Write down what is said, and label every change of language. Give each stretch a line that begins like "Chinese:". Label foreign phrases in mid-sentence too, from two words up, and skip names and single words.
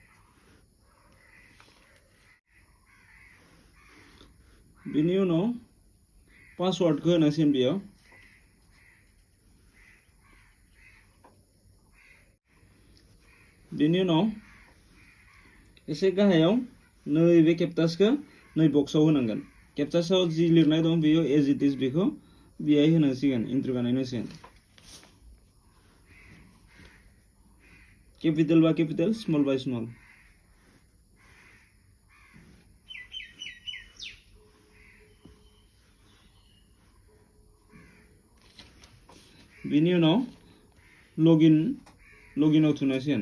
Bodo: बिनि उनाव पासवर्डखौ होनांसिगोन बेयाव। बिनि उनाव एसे गाहायाव नैबे केप्चाखौ नै बक्सआव होनांगोन। केप्चाआव जि लिरनाय दं बेयो
English: as it is
Bodo: बेखौ बेहाय होनांसिगोन एन्ट्रि बानायनांसिगोन।
English: capital बा capital small बा small.
Bodo: बिनि उनाव लगइनआव थुनांसिगोन।